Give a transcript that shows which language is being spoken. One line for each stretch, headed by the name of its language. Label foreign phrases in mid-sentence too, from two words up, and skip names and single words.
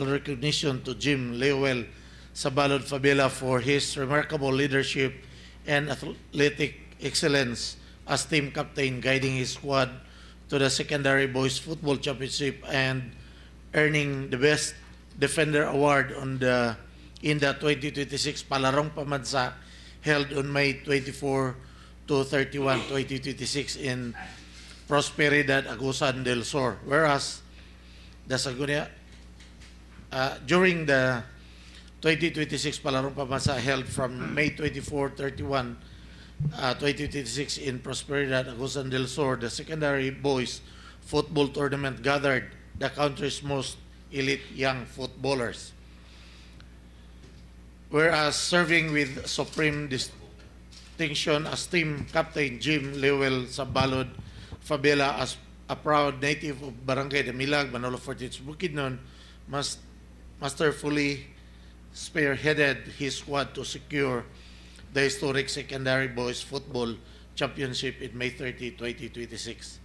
English: recognition to Jim Lewell Sabalod Fabela for his remarkable leadership and athletic excellence as team captain, guiding his squad to the secondary boys football championship and earning the best Defender Award in the 2026 Palarong Pamansa held on May 24 to 31, 2026 in Prosperidad, Agusan del Sur. Whereas during the 2026 Palarong Pamansa held from May 24-31, 2026 in Prosperidad, Agusan del Sur, the secondary boys football tournament gathered the country's most elite young footballers. Whereas serving with supreme distinction as team captain Jim Lewell Sabalod Fabela, as a proud native of Barangay Damilag, Manolo Fortich, Bukidnon, masterfully spearheaded his squad to secure the historic secondary boys football championship in May 30, 2026.